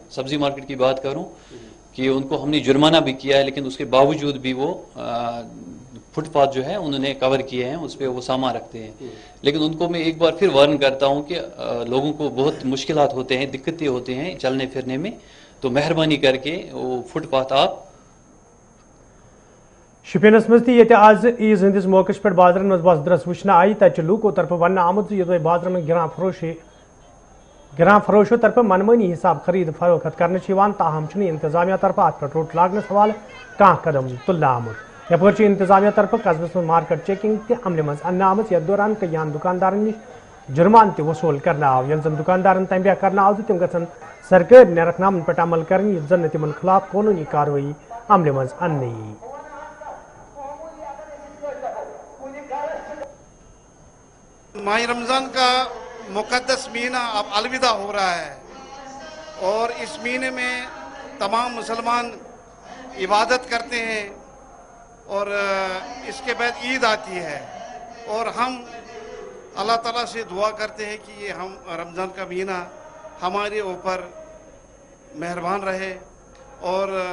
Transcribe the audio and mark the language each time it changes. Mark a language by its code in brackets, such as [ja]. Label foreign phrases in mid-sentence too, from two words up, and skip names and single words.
[hi] सब्जी मार्केट की बात करूँ कि उनको हमने जुर्माना भी किया है, लेकिन उसके बावजूद भी वो फुटपाथ जो है उन्होंने कवर किए हैं, उस पर वो सामान रखते हैं। लेकिन उनको मैं एक बार फिर वार्न करता हूँ कि लोगों को बहुत मुश्किलात होते हैं, दिक्कतें होते हैं चलने फिरने में, तो मेहरबानी करके वो फुटपाथ आप [ks] शुपियनस मज ये आज ईज हंदिस मौके पे बाजरन मज बस दरस वुचन आई तत लूको तरफ वन आमद ये बाजरन में गिरां फरोशो तरफ मनमानी हिसाब खरीद फरोख्त करने ताहम इंतजामिया तरफ अत पे रोट लागनस हवाले कह कदम तुलना आमुत। यपर इंतजामिया तरफ कस्बस में मार्केट चेकिंग ते अमल मज अन्न आमत। यथ दौरान कईयान दुकानदारन नश जुर्मान ते वसूल करना आव। यह दुकानदारन तंबिया करना आव तम गन सरकारी नेरखनामन पे अमल कर जन तिमन खिलाफ कानूनी कार्रवाई अमल मज अन्न यी। [hi] माह रमज़ान का मुक़द्दस महीना अब अलविदा हो रहा है और इस महीने में तमाम मुसलमान इबादत करते हैं और इसके बाद ईद आती है और हम अल्लाह ताला से दुआ करते हैं कि ये हम रमज़ान का महीना हमारे ऊपर मेहरबान रहे और